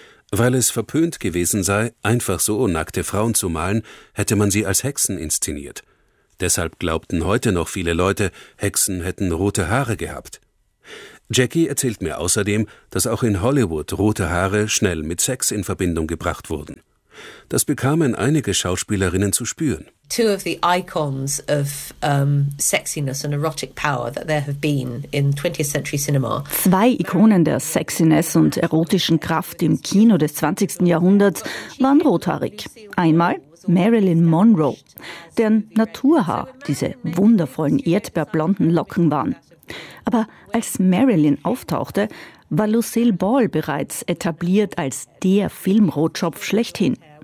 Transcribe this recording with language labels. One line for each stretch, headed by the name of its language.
German: Weil es verpönt gewesen sei, einfach so nackte Frauen zu malen, hätte man sie als Hexen inszeniert. Deshalb glaubten heute noch viele Leute, Hexen hätten rote Haare gehabt. Jackie erzählt mir außerdem, dass auch in Hollywood rote Haare schnell mit Sex in Verbindung gebracht wurden. Das bekamen einige Schauspielerinnen zu spüren.
English: Two of the icons of sexiness and erotic power that there have been in 20th century cinema.
German: Zwei Ikonen der Sexiness und erotischen Kraft im Kino des 20. Jahrhunderts waren rothaarig. Einmal Marilyn Monroe, deren Naturhaar diese wundervollen erdbeerblonden Locken waren. Aber als Marilyn auftauchte, war Lucille Ball bereits etabliert als der Filmrotschopf schlechthin.